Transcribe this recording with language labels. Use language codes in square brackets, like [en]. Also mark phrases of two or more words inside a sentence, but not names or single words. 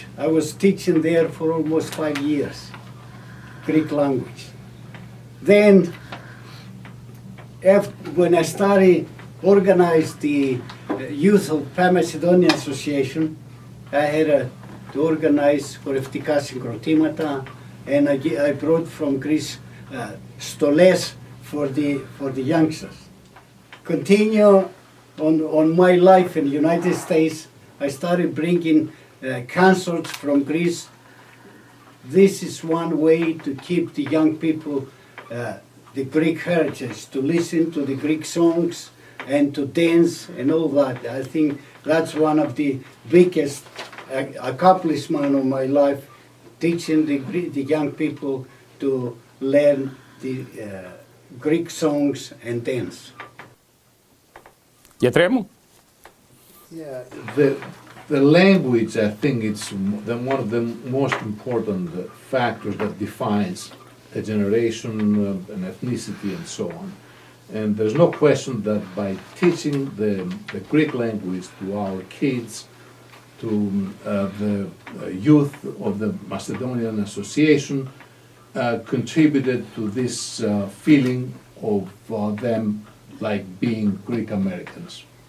[en] I was teaching there for almost 5 years, Greek language. Then, when I started organized the youth of Pan-Macedonian Association, I had to organize [el] χορευτικά συγκροτήματα, [en] and I brought from Greece stoles for the youngsters. Continue on my life in the United States, I started bringing concerts from Greece. This is one way to keep the young people the Greek heritage, to listen to the Greek songs and to dance and all that. I think that's one of the biggest accomplishments of my life, teaching the young people to learn the Greek songs and dance. [el] Γιατρέ μου. [en] Yeah, the language, I think it's one of the most important factors that defines a generation, an ethnicity, and so on. And there's no question that by teaching the Greek language to our kids, to the youth of the Macedonian Association, contributed to this feeling of them like being Greek Americans.